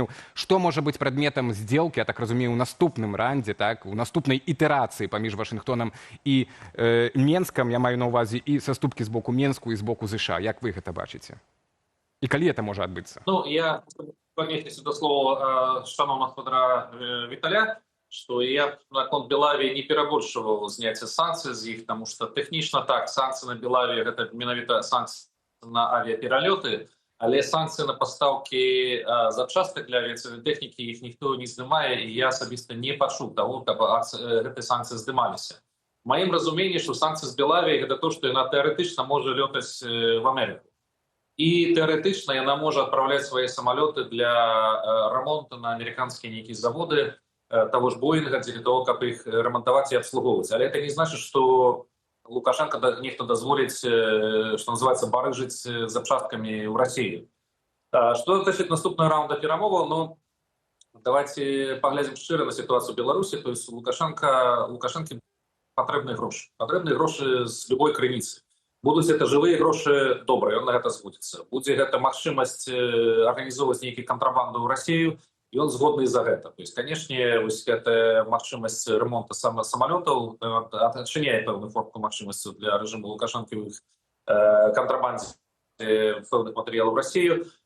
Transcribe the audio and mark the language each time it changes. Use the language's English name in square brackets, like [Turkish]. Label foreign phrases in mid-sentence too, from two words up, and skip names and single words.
[Belarusian] Што можа быць прадметам здзелкі, я так разумею, у наступным рандзе, так, у наступнай ітэрацыі паміж Вашынгтонам і Менскам, я маю на ўвазе і саступкі з боку Менску і з боку США. Як вы гэта бачыце? І калі это можа адбыцца? [Ukrainian] Ну, я поднесусь до слова шановного Федора Віталя, [Russian] что я на конт Белавии не перебольшивал снятие санкций из них, потому что технично так, санкции на Белавии это менавіта санкции на авиаперелеты, але санкции на поставки запчасток для авиационной техники их никто не снимает, и я особисто не пачуў того, чтобы эти санкции сдымались. В моем разумении, что санкции с Белавии это то, что она теоретично может летать в Америку. [Ukrainian] І теоретично яна може відправляти свої самоліти для ремонту на американські некие заводи, того ж Боїнга, для того, щоб їх ремонтувати і обслуговувати. Але це не значить, що Лукашенко ніхто дозволить, що називається, барижити запчастками в Росії. Що стосується наступного раунду перемовин, ну, давайте поглянемо щиро на ситуацію в Білорусі. Тобто Лукашенко потрібні гроші. Потрібні гроші з будь-якої криниці. [Belarusian] Будуць это жывыя грошы, добра, ён на гэта згодзіцца. Будзе гэта магчымасць арганізоўваць нейкі кантрабанду ў Расію, і ён згодны за гэта. [Russian] То есть, [Belarusian] канешне, вось гэта магчымасць ремонта самалётаў адчыняе пэўную форму магчымасцю для рэжыму Лукашэнкі ў кантрабандзе пэўных матэрыялаў ў Расію.